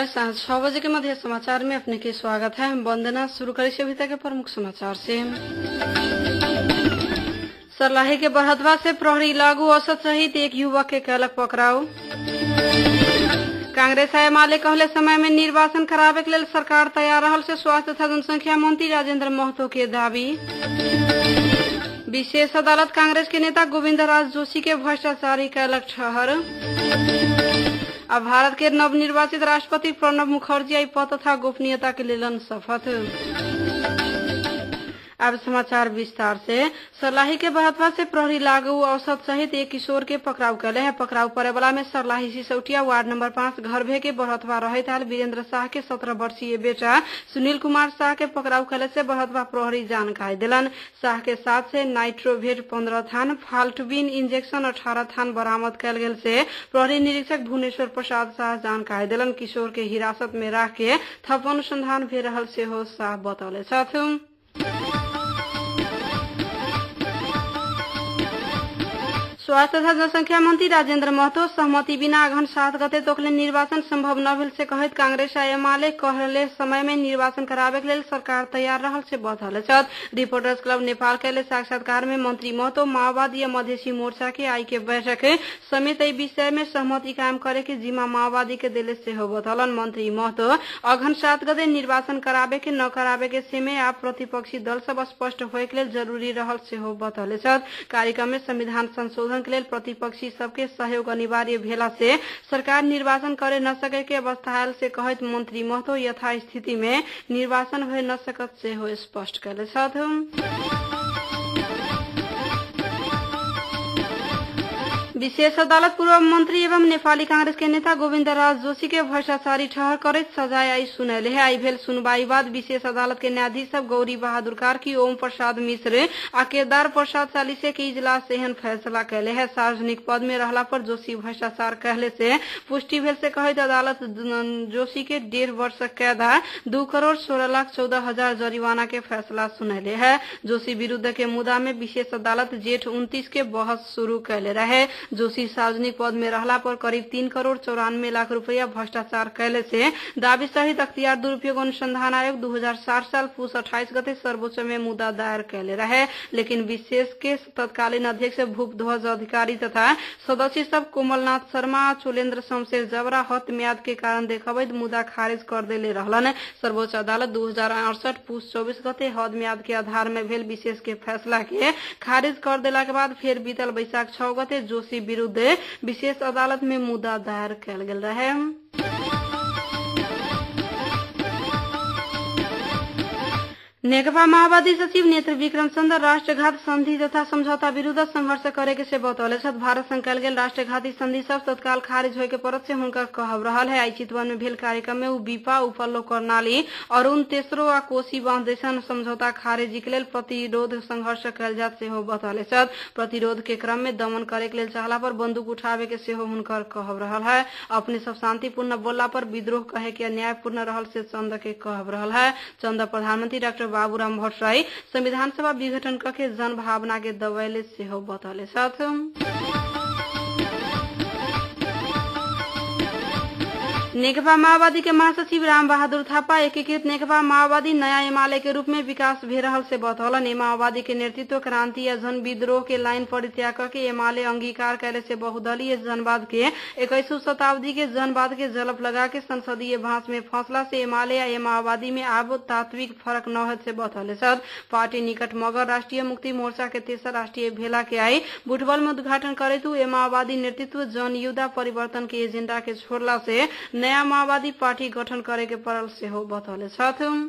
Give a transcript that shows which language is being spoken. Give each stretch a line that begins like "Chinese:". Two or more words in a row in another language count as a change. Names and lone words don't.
Maithili: सांझ 6 बजे के मध्य समाचार में अपने के स्वागत है। वंदना शुरू करें अभी तक के प्रमुख समाचार से। सर्लाही के बरहदवा से प्रहरी लागू औसत सहित एक युवक के कैलक पकड़ाऊ। कांग्रेस आ एमाले कहले समय में निर्वाचन करावे के लिए सरकार तैयार रहल से स्वास्थ्य तथा जनसंख्या मंत्री राजेंद्र महतो के दावी। विशेष अदालत कांग्रेस के नेता गोविंद राज जोशी के भ्रष्टाचारी कैलक ठहर। अब भारत के नवनिर्वाचित राष्ट्रपति प्रणब मुखर्जी आई पद तथा गोपनीयता के लेलन शपथ। अब समाचार विस्तार से। सर्लाही के बरहदवा से प्रहरी लागू औसत सहित एक किशोर के पकड़ाव कैले है। पकड़ाव करे वाला में सर्लाही सिसौटिया वार्ड नंबर 5 घर भे के बरहदवा रहत हाल वीरेंद्र शाह के 17 वर्षीय बेटा सुनील कुमार शाह के पकड़ाव कैले से बरहदवा प्रहरी जानकारी दिलन। शाह के साथ से नाइट्रोवेट 15 थान, फाल्टबिन इंजेक्शन 18 थान बरामद कैल गेल से प्रहरी निरीक्षक भुवनेश्वर प्रसाद शाह जानकारी दिलन। किशोर के हिरासत में राख के थप अनुसंधान भे रहल से हो शाह बतौले छथि। स्वास्थ्य तथा जनसंख्या मंत्री राजेंद्र महतो सहमति बिना अघन 7 गते तोकले निर्वाचन संभव न भेल से कहत कांग्रेस आ एमाले कहले समय में निर्वाचन करावे के लिए सरकार तैयार रहल से बतौले छथ। रिपोर्टर्स क्लब नेपाल के साक्षात्कार में मंत्री महतो माओवादी या मधेसी मोर्चा के आई के बैठक समेत ई विषय में सहमति कायम करे के जिम्मा माओवादी के दिले से हो बतौलन। मंत्री महतो अघन 7 गते निर्वाचन करावे के न करावे के से में आप प्रतिपक्षी दल सब स्पष्ट होए के लिए जरूरी रहल से हो बतौले छथ। कार्यक्रम में संविधान संशोधन के लिए प्रतिपक्षी सबके सहयोग अनिवार्य भेला से सरकार निर्वाचन करे न सके के अवस्था आयल से कहत मंत्री महतो यथास्थिति में निर्वाचन भय न सकत से हो स्पष्ट कैले छथि। विशेष अदालत पूर्व मंत्री एवं नेपाली कांग्रेस के नेता गोविंद राज जोशी के भ्रष्टाचारी ठहर करे सजाय आई सुनैले है। आई भेल सुनवाई बाद विशेष अदालत के न्यायाधीश सब गौरी बहादुर कार्की, ओम प्रसाद मिश्र आ केदार प्रसाद चालीसे के इजलास से एहन फैसला कैले है। सार्वजनिक पद में रहला पर जोशी भ्रष्टाचार कहले से पुष्टि भेल से कहत अदालत जोशी के 1.5 वर्ष कैद 2,16,14,000 जरिमाना के फैसला सुनैले है। जोशी विरुद्ध के मुद्दा में विशेष अदालत जेठ 29 के बहस शुरू कैले रहे। जोशी सार्वजनिक पद में रहला पर करीब 3,94,00,000 रुपया भ्रष्टाचार कैले से दावी सहित अख्तियार दुरुपयोग अनुसंधान आयोग 2007 साल पुष 28 गते सर्वोच्च में मुद्दा दायर कैले रहे। लेकिन विशेष के तत्कालीन अध्यक्ष भूपध्वज अधिकारी तथा सदस्य सब कोमलनाथ शर्मा, चोलेन्द्र शमशेर जबरा हत म्याद के कारण देखबैत मुद्दा खारिज कर देले रहलन। सर्वोच्च अदालत 2068 पुष 24 गते हद म्याद के आधार में भेल विशेष के फैसला के खारिज कर देला के बाद फिर बीतल बैसाख 6 गते जोशी विरुद्ध विशेष अदालत में मुद्दा दायर कैल गेल रहे। नेकपा माओवादी सचिव नेत्र विक्रम चंद्र राष्ट्रघात संधि तथा समझौता विरुद्ध संघर्ष करे के से बतौले छथ। भारत संग कैल गेल राष्ट्रघाती संधि सब तत्काल खारिज होय के परत से हुनकर कहब रहल है। आई चितवन में भेल कार्यक्रम में उ बीपा, उपल्लो कर्णाली, अरुण तेसरो आ कोसी बांध जैसन समझौता खारिज के लेल प्रतिरोध संघर्ष कैल जात से हो बतौले छथ। प्रतिरोध के क्रम में दमन करे के लेल चाहला पर बंदूक उठावे के से हो हुनकर कहब रहल है। अपने सब शांतिपूर्ण बोलला पर विद्रोह कहे के अन्यायपूर्ण रहल से चंद के कहब रहल है। चंद प्रधानमंत्री डॉक्टर बाबूराम भट्टराई संविधान सभा विघटन करके जन भावना के दबैले से हो बतौले छथ। नेकपा माओवादी के महासचिव राम बहादुर थापा एकीकृत नेकपा माओवादी नया एमाले के रूप में विकास भे रहल से बतौलन। माओवादी के नेतृत्व क्रांति या जन विद्रोह के लाइन परित्याग करके एमाले अंगीकार कैले से बहुदलीय जनवाद के 21वीं शताब्दी के जनवाद के जलप लगा के संसदीय भांस में फंसला से एमाले या माओवादी में अब तात्विक फर्क न हो से बतौले छथ। पार्टी निकट मगर राष्ट्रीय मुक्ति मोर्चा के 3 राष्ट्रीय भेला के आई बुटबल में उद्घाटन करे तू माओवादी नेतृत्व जनयुद्ध परिवर्तन के एजेंडा के छोड़ला से नया माओवादी पार्टी गठन करे के पड़ल से हो बतौले छथ।